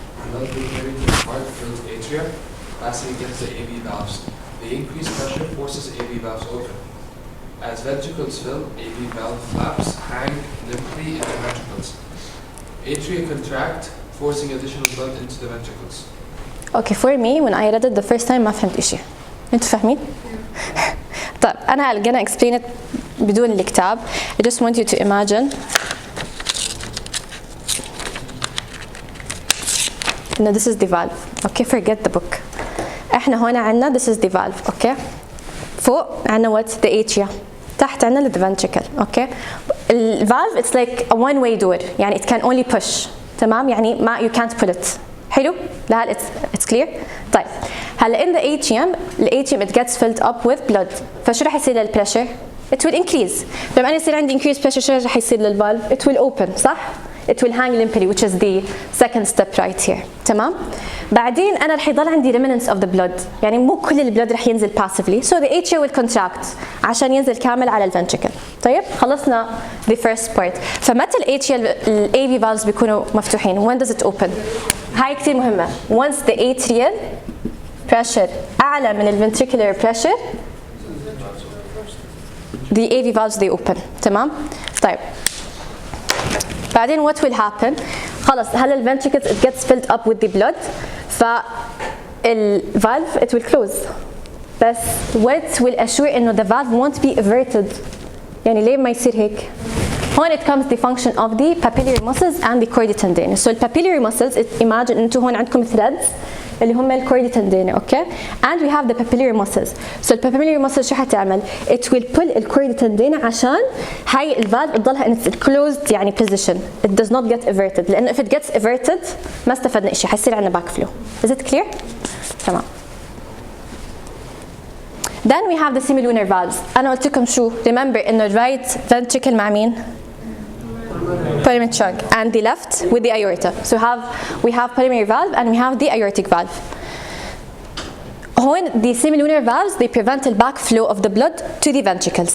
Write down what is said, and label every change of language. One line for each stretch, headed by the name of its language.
English: Blood being carried to the heart fills the atria, passing against the AV valves. The increased pressure forces AV valves open. As ventricles fill, AV valve flaps hang limply in the ventricles. Atria contract, forcing additional blood into the ventricles. Okay, for me when I read it the first time
Arabic: ما فهمت إشي. أنتوا فاهمين؟ طيب أنا
English: gonna explain it
Arabic: بدون الكتاب.
English: I just want you to imagine إنه this is the valve. Okay, forget the book.
Arabic: إحنا هنا عنا
English: this is the valve. Okay.
Arabic: فوق عنا
English: what the atria.
Arabic: تحت عنا
English: the ventricle. Okay. The valve it's like a one-way door. يعني it can only push. تمام؟ يعني ما you can't pull it. حلو؟ لا it's clear. طيب هلا in the atrium it gets filled up with blood.
Arabic: فشو رح يصير للpressure؟
English: It will increase.
Arabic: لما أنا يصير عندي
English: increased pressure
Arabic: شو رح يصير للvalve؟
English: It will open صح؟ It will hang limply which is the second step right here.
Arabic: تمام؟ بعدين أنا رح يضل عندي
English: remnants of the blood.
Arabic: يعني مو كل البلد رح ينزل passively.
English: So the atria will contract
Arabic: عشان ينزل كامل على الventricle. طيب خلصنا
English: the first part.
Arabic: فمتى الاتريال AV valves بيكونوا مفتوحين؟
English: When does it open؟
Arabic: هاي كتير مهمة.
English: Once the atrial pressure
Arabic: أعلى من الventricular
English: pressure the AV valves they open. تمام؟ طيب بعدين what will happen؟ خلص هلا الventricles it gets filled up with the blood فالvalve it will close بس what will assure إنه the valve won't be everted
Arabic: يعني ليه ما يصير هيك؟ هون
English: it comes the function of the papillary muscles and the chorditendina. So the papillary muscles imagine
Arabic: انتوا هون عندكم
English: threads
Arabic: اللي هم الchorditendina,
English: okay? And we have the papillary muscles. So the papillary muscles
Arabic: شو حتعمل؟
English: It will pull الchorditendina
Arabic: عشان هاي الvalve تضلها
English: in its closed يعني position. It does not get everted.
Arabic: لأنه
English: if it gets everted
Arabic: ما استفدنا إشي حيصير عندنا backflow.
English: Is it clear؟ تمام. Then we have the semilunar valves.
Arabic: أنا قلت لكم شو؟
English: Remember إنه right ventricle مع مين؟ Pulmonary trunk and the left with the aorta. So we have pulmonary valve and we have the aortic valve. هون the semilunar valves they prevent the backflow of the blood to the ventricles.